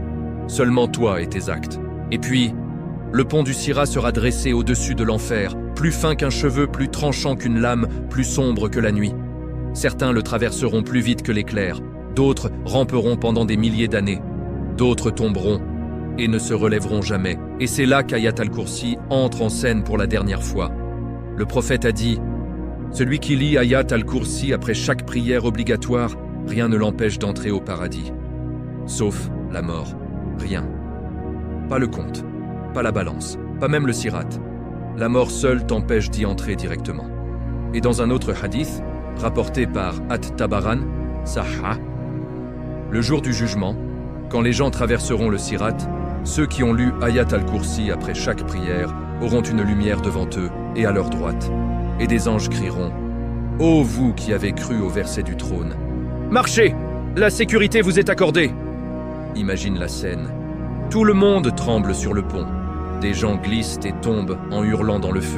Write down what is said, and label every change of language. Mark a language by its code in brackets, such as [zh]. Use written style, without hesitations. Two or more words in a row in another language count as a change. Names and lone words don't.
[fr] Seulement toi et tes actes. Et puis, le pont du Sirat sera dressé au-dessus de l'enfer, plus fin qu'un cheveu, plus tranchant qu'une lame, plus sombre que la nuit. Certains le traverseront plus vite que l'éclair, d'autres ramperont pendant des milliers d'années, d'autres tomberont et ne se relèveront jamais. Et c'est là qu'Ayat al-Kursi entre en scène pour la dernière fois. Le prophète a dit « Celui qui lit Ayat al-Kursi après chaque prière obligatoire, rien ne l'empêche d'entrer au paradis. Sauf la mort, rien. Pas le compte, pas la balance, pas même le sirat. La mort seule t'empêche d'y entrer directement. » Et dans un autre hadith, rapporté par At-Tabaran, Sahha, le jour du jugement, quand les gens traverseront le sirat, ceux qui ont lu Ayat al-Kursi après chaque prière auront une lumière devant eux et à leur droite. Et des anges crieront « Ô vous qui avez cru au verset du trône, marchez, la sécurité vous est accordée !» Imagine la scène. Tout le monde tremble sur le pont. Des gens glissent et tombent en hurlant dans le feu.